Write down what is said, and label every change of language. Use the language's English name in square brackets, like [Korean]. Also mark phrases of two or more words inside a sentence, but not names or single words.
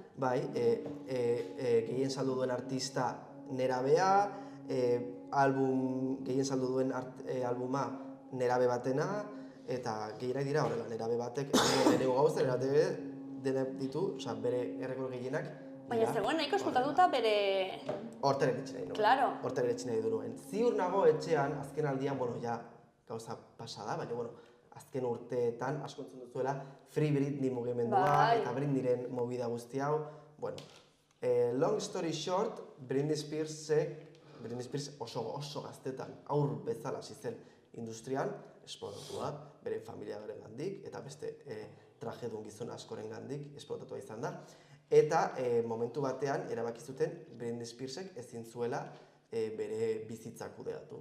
[Basque] bai, gehien saldu duen artista nerabea, gehien saldu duen albuma nerabe batena, eta gehienak dira horrela, nerabe batek, lehenengo gauza, nerabe denak ditu, bere errekord gehienak. Baina zegoen nahiko eskultatuta bere... Hortaren etxe nahi nuen. Claro. Hortaren etxe nahi nuen. Ziur nago etxean, azken aldian, ja, gauza pasada, baina, azken urteetan asko entzun duzuela Free Britney mugimendua eta Britneyren movida guzti hau. [English] Long story short, [Basque] Britney Spears oso gaztetan, aur bezala hasi zen industrian, esplotatua, bere familiaren gandik, eta beste trajedun gizon askoren gandik esplotatua izan da. Eta momentu batean erabaki zuten Britney Spearsek ezin zuela bere bizitza kudeatu.